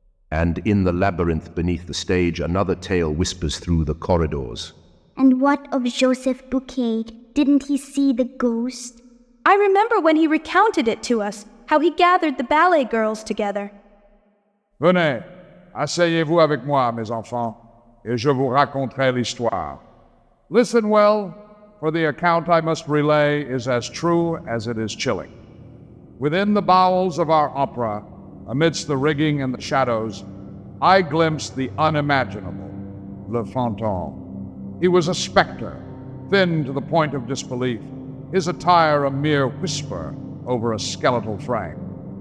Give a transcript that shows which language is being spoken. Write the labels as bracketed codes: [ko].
[en] And in the labyrinth beneath the stage, another tale whispers through the corridors. And what of Joseph Buquet? Didn't he see the ghost? I remember when he recounted it to us, how he gathered the ballet girls together. [fr] Venez, asseyez-vous avec moi, mes enfants, et je vous raconterai l'histoire. [en] Listen well, for the account I must relay is as true as it is chilling. Within the bowels of our opera, amidst the rigging and the shadows, I glimpsed the unimaginable, Le Fantôme. He was a specter, thin to the point of disbelief, his attire a mere whisper over a skeletal frame.